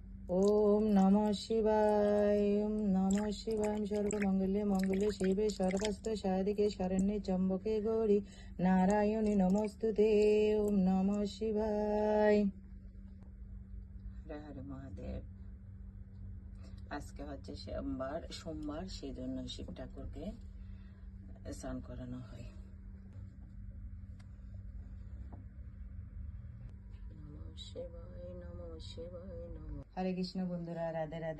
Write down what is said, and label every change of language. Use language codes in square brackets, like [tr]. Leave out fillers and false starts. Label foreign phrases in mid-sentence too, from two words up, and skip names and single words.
[sa] ओम नमः शिवाय। ओम नमः शिवाय। सर्वमंगल्ये मंगल्ये शिवे सर्वस्त्र साधिके शरण्ये त्र्यंबके गौरी नारायणी नमोस्तुते। ओम नमः शिवाय। हर हर महादेव। [bn] আজকে হচ্ছে সোমবার সেই জন্য শিব ঠাকুরকে স্নান করানো হয়। হরে কৃষ্ণ বন্ধুরা, রাধে রাধে।